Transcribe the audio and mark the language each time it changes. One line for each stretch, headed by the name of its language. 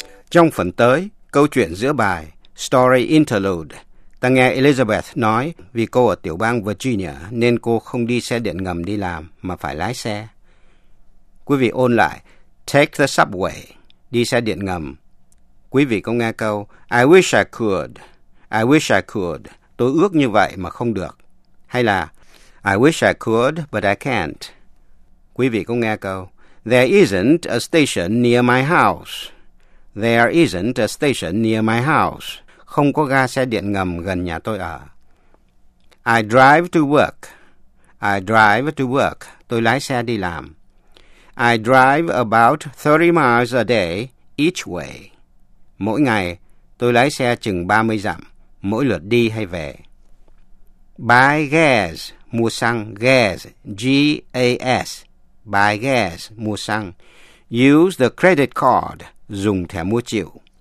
Vietnamese: Trong phần tới, câu chuyện giữa bài Story Interlude, ta nghe Elizabeth nói vì cô ở tiểu bang Virginia nên cô không đi xe điện ngầm đi làm mà phải lái xe. Quý vị ôn lại,
English: take the subway,
Vietnamese: đi xe điện ngầm. Quý vị có nghe câu
English: I wish I could,
Vietnamese: tôi ước như vậy mà không được. Hay là
English: I wish I could, but I can't.
Vietnamese: Quý vị có nghe câu
English: there isn't a station near my house. There isn't a station near my house.
Vietnamese: Không có ga xe điện ngầm gần nhà tôi ở.
English: I drive to work. I drive to work.
Vietnamese: Tôi lái xe đi làm.
English: I drive about 30 miles a day each way.
Vietnamese: Mỗi ngày, tôi lái xe chừng 30 dặm, mỗi lượt đi hay về.
English: Buy gas,
Vietnamese: mua xăng.
English: Gas, G-A-S. Buy gas,
Vietnamese: mua xăng.
English: Use the credit card,
Vietnamese: dùng thẻ mua chịu.